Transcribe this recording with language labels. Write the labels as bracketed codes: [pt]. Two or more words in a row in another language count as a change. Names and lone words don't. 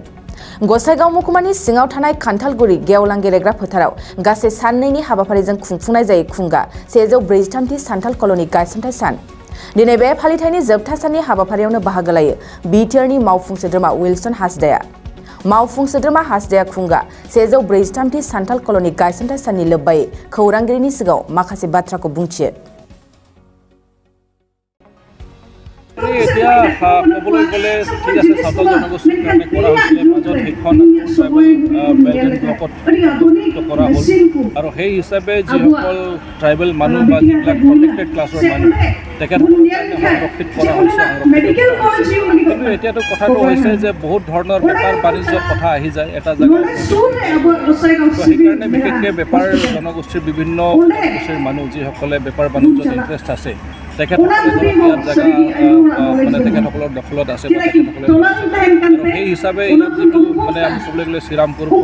[brx] गसाइगाव महकुमानि सिङाव थानाय खान्थालगुरि गेवलां गेलेग्रा फोथाराव गासै साननैनि हाबाफारिजों खुंफुंनाय जायो खुंगा 143 सान्थाल कल'नि गायसनथाय सान। दिनै बे फालिथायनि जोबथा साननि हाबाफारियावनो बाहागो लायो बिटिआरनि मावफुं सोद्रोमा विल्सन हासदाया। मावफुं सोद्रोमा हासदाया खुंगा 143 सान्थाल कल'नि गायसनथाय साननि लोब्बायै खौरांगिरिनि सिगाङाव माखासे बाथ्राखौ बुंथियो। [as] এতিয়া ক'বলৈ গ'লে ঠিক আছে সাঁওতাল জনগোষ্ঠীৰ কাৰণে কৰা হৈছিলে মাজত সেইখন [en] tribal belt blockত [as] কৰা হ'ল আৰু সেই হিচাপে যিসকল ট্ৰাইবেল মানুহ বা যিবিলাক [en] protected classৰ [as] মানুহ তেখেতসকলৰ কাৰণে সংৰক্ষিত কৰা হৈছে কিন্তু এতিয়াতো কথাটো হৈছে যে বহুত ধৰণৰ বেপাৰ বাণিজ্যৰ কথা আহি যায় এটা জেগাত সেইকাৰণে বিশেষকৈ বেপাৰ জনগোষ্ঠীৰ বিভিন্ন জনগোষ্ঠীৰ মানুহ যিসকলে বেপাৰ বাণিজ্যত ইণ্টাৰেষ্ট আছে তেখেতসকলে ইয়াত জেগা মানে তেখেতসকলৰ দখলত আছে বা তেখেতসকলে আৰু সেই হিচাপে ইয়াত যিটো মানে আমি ক'বলৈ গ'লে শ্ৰীৰামপুৰ